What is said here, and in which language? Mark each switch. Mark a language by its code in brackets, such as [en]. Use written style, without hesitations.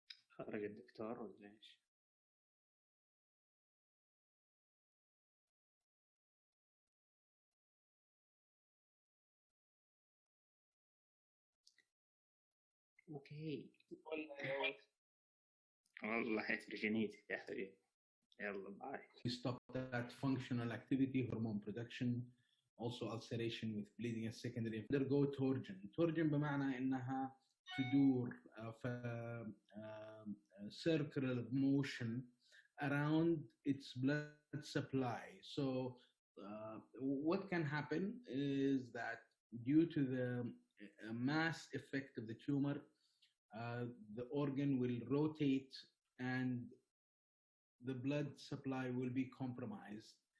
[ar] خرج الدكتور ولا ايش؟ اوكي والله heterogeneity يا حبيبي. يلا باي. [en] Stop that functional activity, hormone production, also ulceration with bleeding and secondary. Undergo torsion. [ar] torsion بمعنى انها تدور في circular motion [en] around its blood supply. So, what can happen is that due to the mass effect of the tumor, the organ will rotate and the blood supply will be compromised.